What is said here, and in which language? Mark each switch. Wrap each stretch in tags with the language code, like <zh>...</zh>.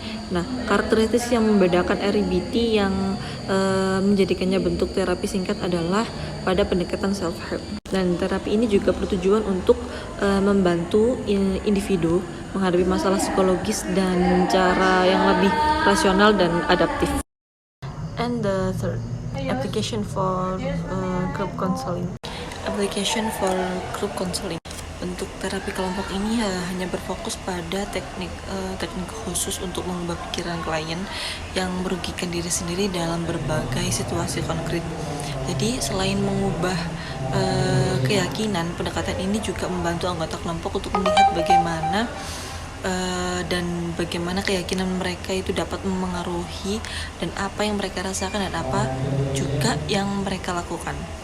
<id>Nah, karakteristik yang membedakan RBT yang menjadikannya bentuk terapi singkat adalah pada pendekatan self-help. Dan terapi ini juga bertujuan untuk membantu individu menghadapi masalah psikologis dan cara yang lebih rasional dan adaptif.</id> <en>And the third, application for group counseling. Application for group counseling.</en> <id>Bentuk terapi kelompok ini hanya berfokus pada teknik khusus untuk mengubah pikiran klien yang merugikan diri sendiri dalam berbagai situasi konkret. Jadi selain mengubah keyakinan, pendekatan ini juga membantu anggota kelompok untuk melihat bagaimana dan bagaimana keyakinan mereka itu dapat memengaruhi dan apa yang mereka rasakan dan apa juga yang mereka lakukan.</id>